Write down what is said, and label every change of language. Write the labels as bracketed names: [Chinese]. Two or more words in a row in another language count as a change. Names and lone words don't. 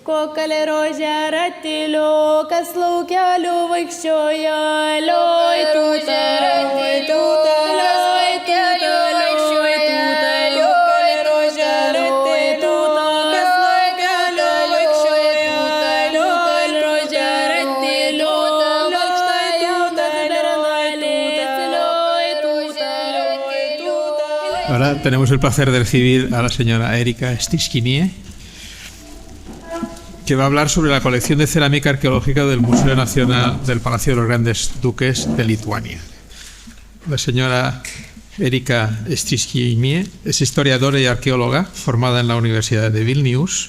[Lithuanian] Kokalė rožė ratiliu, kas laukeliu vaikščioja, lioj tūta, lioj tūta, lioj tūta, lioj tūta, kokalė rožė ratiliu, kas laukeliu vaikščioja, lioj rožė ratiliu, lioj tūta, lioj tūta, lioj tūta. [Spanish] Ahora tenemos el placer de recibir a la señora Erika Striškynie, que va a hablar sobre la colección de cerámica arqueológica del Museo Nacional del Palacio de los Grandes Duques de Lituania. La señora Erika Striškynie es historiadora y arqueóloga formada en la Universidad de Vilnius.